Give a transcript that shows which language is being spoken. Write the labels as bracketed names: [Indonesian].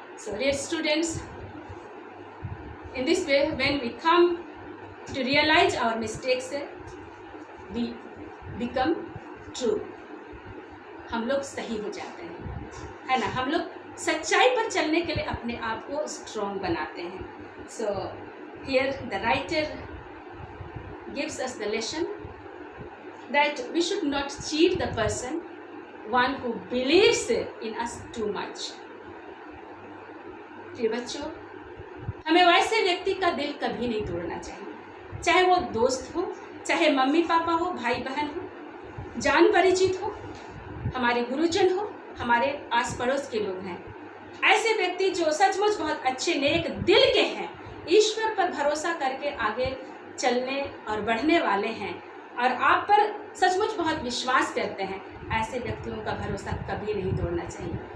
[English] so dear students, in this way when we come to realize our mistakes, we become true, [Hindi] हम लोग सही हो जाते हैं, है ना, हम लोग सच्चाई पर चलने के लिए अपने आप को स्ट्रॉन्ग बनाते हैं। [English] So here the writer gives us the lesson that we should not cheat the person, one who believes in us too much। [Hindi] प्रिय बच्चों, हमें वैसे व्यक्ति का दिल कभी नहीं तोड़ना चाहिए, चाहे वो दोस्त हो, चाहे मम्मी पापा हो, भाई बहन हो, जान परिचित हो, हमारे गुरुजन हो, हमारे आस पड़ोस के लोग हैं। ऐसे व्यक्ति जो सचमुच बहुत अच्छे नेक दिल के हैं, ईश्वर पर भरोसा करके आगे चलने और बढ़ने वाले हैं और आप पर सचमुच बहुत विश्वास करते हैं, ऐसे व्यक्तियों का भरोसा कभी नहीं तोड़ना चाहिए।